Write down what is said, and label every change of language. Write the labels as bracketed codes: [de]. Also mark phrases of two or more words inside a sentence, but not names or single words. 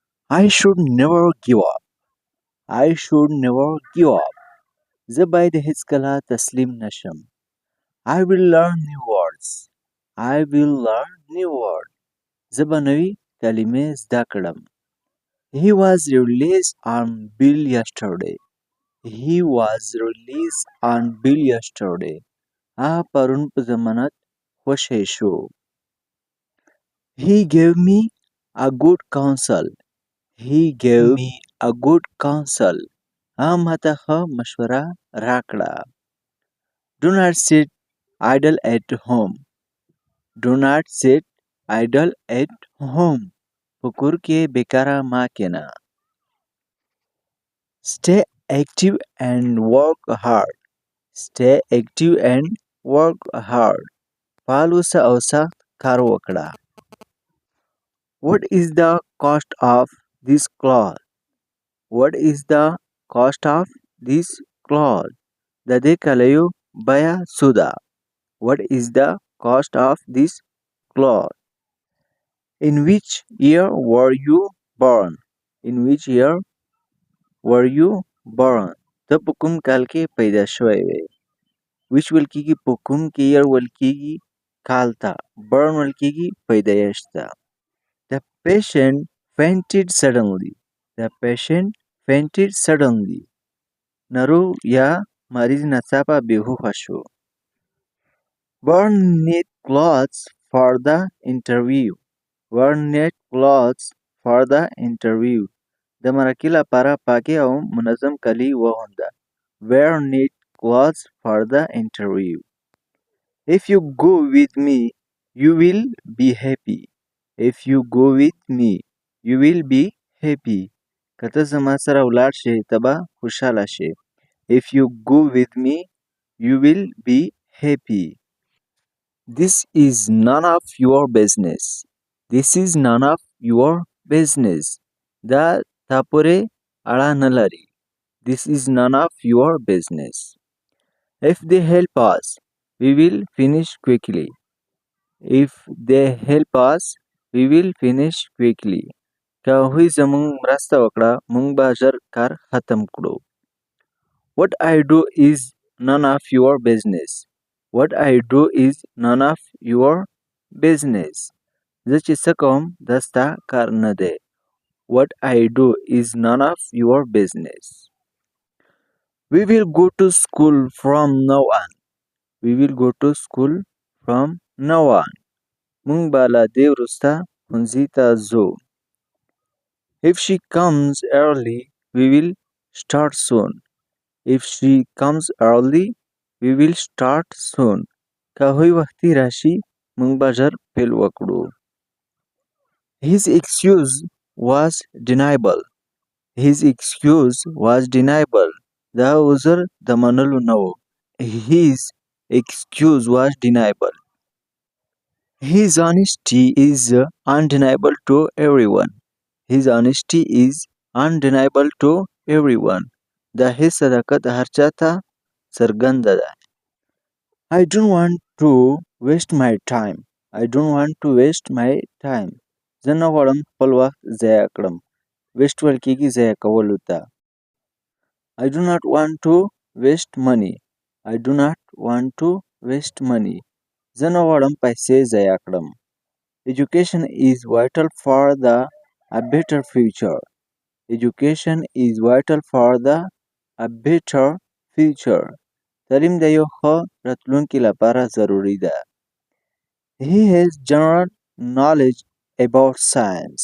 [en] I should never give up. I should never give up. [ps] زه باید هیڅکله تسلیم نشم. [en] I will learn new words. I will learn new words. [ps] زه به نوې کلمې زده کړم. [en] He was released on bail yesterday. He was released on bail yesterday. [ps] هغه پرون په ضمانت خوشی شو. [en] He gave me a good counsel. He gave me a good counsel. [ps] هغه ماته ښه مشوره راکړه. [en] Do not sit idle at home. Do not sit idle at home. [ps] په کور کې بیکاره مه کښېنه. [en] Stay active and work hard. Stay active and work hard. [ps] فعال اوسه او سخت کار وکړه. [en] What is the cost of this cloth? What is the cost of this cloth? [ps] د دې کالیو بیه څو ده؟ [en] What is the cost of this cloth? In which year were you born? In which year were you born? [ps] ته په کوم کال کې پیدا شوی وې؟ Which ویل کېږي په کوم کې، year ویل کېږي کال ته، born ویل کېږي پیدایښت ته. [en] The patient fainted suddenly. The patient fainted suddenly. [ps] ناروغ یا مریض ناڅاپه بېهوښه شو. [en] Wear neat clothes for the interview. Wear neat clothes for the interview. [ps] د مرکې لپاره پاکې او منظم کالي واغونده. [en] Wear neat clothes for the interview. If you go with me, you will be happy. If you go with me, you will be happy. [ps] که ته زما سره ولاړ شې ته به خوشحاله شې. [en] If you go with me, you will be happy. This is none of your business. This is none of your business. [ps] دا تا پورې اړه نه لري. [en] This is none of your business. If they help us, we will finish quickly. If they help us, we will finish quickly. [ps] که هغوی زموږ مرسته وکړه موږ به ژر کار ختم کړو. [en] What I do is none of your business. What I do is none of your business. [ps] زه چې څه کوم دا ستا کار نه دی. [en] What I do is none of your business. We will go to school from now on. We will go to school from now on. [ps] موږ به له دې وروسته ښوونځي ته ځو. [en] If she comes early, we will start soon. If she comes early, we will start soon. [ps] که هغوی وختي راشي موږ به ژر پیل وکړو. [en] His excuse was deniable. His excuse was deniable. [ps] دا عذر د منلو نه و. [en] His excuse was deniable. His honesty is undeniable to everyone. His honesty is undeniable to everyone. [ps] دا هیڅ صداقت هر چا ته څرګنده ده. [en] I don't want to waste my time. I don't want to waste my time. [ps] زه نه غواړم خپل وخت ضایع کړم. ویسټ ویل کېږي ضایع کولو ته. [en] I do not want to waste money. I do not want to waste money. [ps] زه نه غواړم پیسې ضایع کړم. [en] Education is vital for a better future. Education is vital for a better future. [ps] تعلیم د یو ښه راتلونکي لپاره ضروري ده. [en] He has general knowledge about science.